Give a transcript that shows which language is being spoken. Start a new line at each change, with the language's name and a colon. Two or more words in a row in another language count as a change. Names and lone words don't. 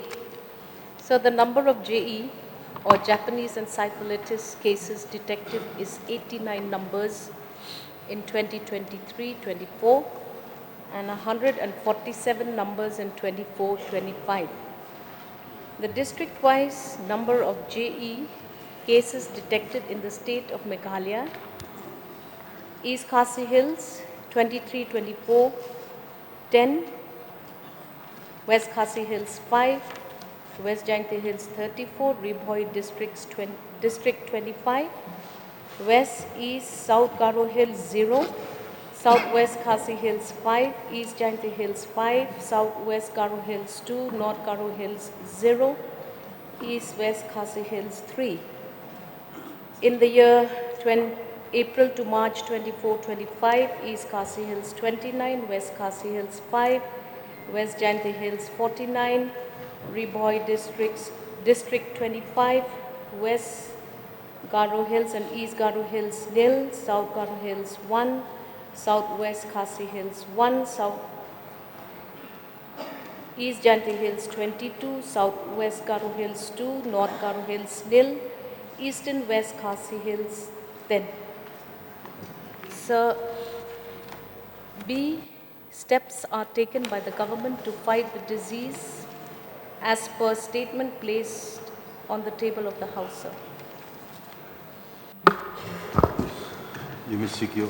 English: So the number of JE or Japanese encephalitis cases detected is 89 numbers in 2023-24 and 147 numbers in 24-25. The district-wise number of JE cases detected in the state of Meghalaya: East Khasi Hills 23-24, 10, West Khasi Hills 5, West Jaintia Hills 34, Ribhoi District 25, West East South Garo Hills 0, Southwest Khasi Hills 5, East Jaintia Hills 5, Southwest Garo Hills 2, North Garo Hills 0, East West Khasi Hills 3. In the year April to March 24-25, East Khasi Hills 29, West Khasi Hills 5, West Jaintia Hills 49, Ribhoi District 25, West Garo Hills and East Garo Hills 0, South Garo Hills 1, Southwest Khasi Hills 1, East Jaintia Hills 22, Southwest Garo Hills 2, North Garo Hills 0, Eastern West Khasi Hills 10. Sir, B. Steps are taken by the government to fight the disease as per statement placed on the table of the House, sir. You may seek your